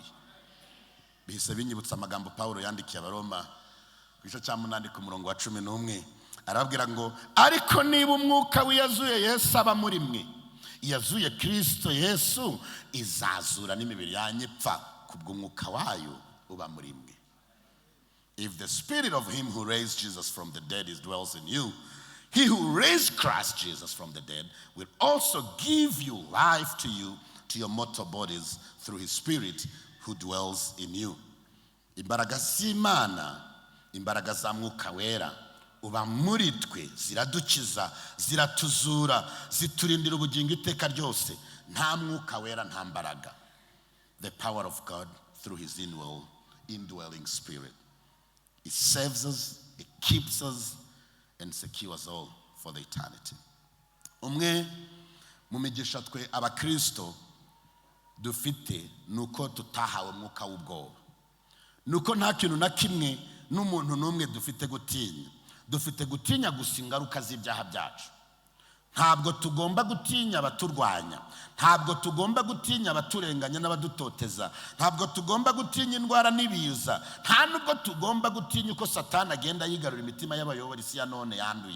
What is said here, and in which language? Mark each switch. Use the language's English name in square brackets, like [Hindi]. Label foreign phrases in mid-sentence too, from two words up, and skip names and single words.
[Kinyarwanda] Bihise binyibutsa amagambo Paulo yandikiye Abaroma ku gice cya 8 ku murongo wa 11, arababwira ngo ariko niba umwuka wiyazuye Yesu aba muri mwe, yazuye Kristo Yesu, izazura n'imibiri yanyepfa kubw'umwuka wayo uba muri mwe. [English] If the spirit of him who raised Jesus from the dead dwells in you, he who raised Christ Jesus from the dead will also give you life to your mortal bodies through his spirit who dwells in you. [Kinyarwanda] Imbaraga z'Imana, imbaraga za mwuka wera uba muri twe, ziradukiza, ziratuzura, ziturindira ubugingo iteka ryose. Nta mwuka wera nta mbaraga. [English] The power of God through his indwelling spirit. It saves us, it keeps us, and secures all for the eternity. [Kinyarwanda] Umwe mu migisha twe abakristo dufite nuko tutahawe mwuka w'ubwoba, nuko nta kintu na kimwe n'umuntu n'umwe dufite gutinya. Dufite gutinya gusa ingaruka z'ibyaha byacu. Ntabwo tugomba gutinya abaturwanya, ntabwo tugomba gutinya abaturenganya n'abadutoteza, ntabwo tugomba gutinya indwara n'ibiza, nta nubwo tugomba gutinya uko Satani agenda yigarura imitima y'abayobora isi ya none yanduye.